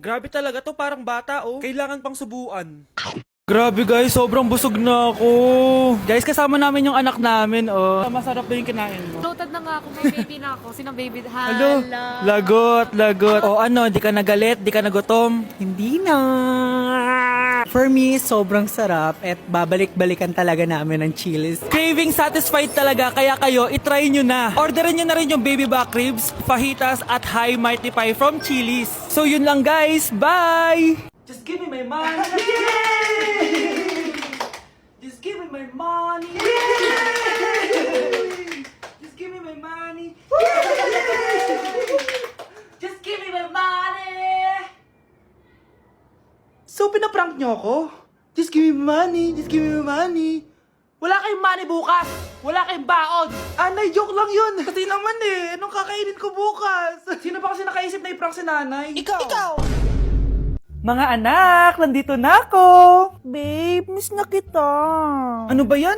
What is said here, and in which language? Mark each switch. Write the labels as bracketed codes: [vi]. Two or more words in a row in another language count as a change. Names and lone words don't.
[tl] Grabe talaga to, parang bata oh. Kailangan pang subuan. Grabe guys, sobrang busog na ako. Guys, kasama namin yung anak namin, oh. Masarap ba yung kinain mo? Loaded na nga ako, may baby na ako. Sino baby? Hello? Hala. Lagot. O ano, di ka nagalit, di ka nagutom? Hindi na. [en] For me, [tl] sobrang sarap at babalik-balikan talaga namin ng Chili's. [en] Craving satisfied [tl] talaga, kaya kayo, itry nyo na. Orderin nyo na rin yung [en] baby back ribs, [tl] fajitas, at [en] high mighty pie [tl] from Chili's. So yun lang guys, [en] bye! Just give me my money! Just give me my money! Just give me my money! Just give me my money! So, [tl] pinaprank nyo ako? [en] Just give me money. Just give me money. [tl] Wala kayong money bukas! Wala kayong baon! Anay, joke lang yun. Kasi naman anong kakainin ko bukas? Sino ba kasi nakaisip na i-prank si nanay? Ikaw! Mga anak, nandito na ako! Babe, miss na kita. Ano ba yan?